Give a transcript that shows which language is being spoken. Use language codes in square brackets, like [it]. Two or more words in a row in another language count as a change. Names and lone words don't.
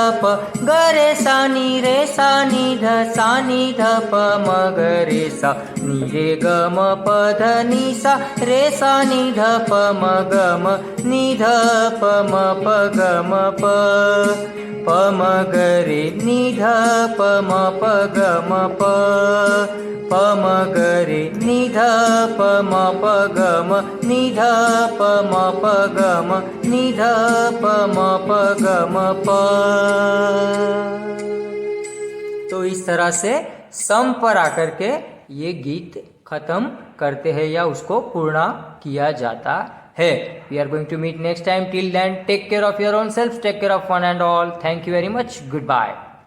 [hi] प ग रे सा नि रे सा नि ध सा नि ध प म ग रे सा नि रे ग म प ध नि सा रे सा नि ध प म ग म नि ध प म प ग म प प म ग रे नि ध प म प ग म प प म ग रे नि ध प म प ग म नि ध प म प ग म नि ध प म प ग म प। तो इस तरह से सम पर आकर के ये गीत खत्म करते हैं या उसको पूर्ण किया जाता है। [en] We are going to meet next time. Till then take care of your own self, take care of one and all. Thank you very much. Good bye.